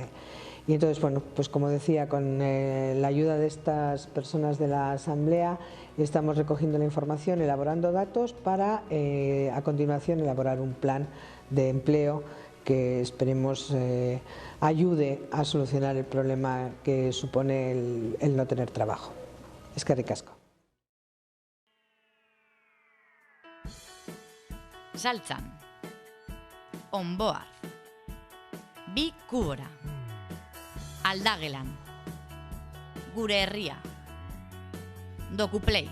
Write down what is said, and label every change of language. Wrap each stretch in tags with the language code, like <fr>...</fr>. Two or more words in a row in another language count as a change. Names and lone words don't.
<es>Y entonces, bueno, pues como decía, con la ayuda de estas personas de la Asamblea estamos recogiendo la información, elaborando datos para a continuación elaborar un plan de empleo que esperemos ayude a solucionar el problema que supone el no tener trabajo.</es> <eu>Eskerrik asko. Saltzan, Onboard, Bi Kubora, Aldagelan, Gure Herria, Dokuplay.</eu>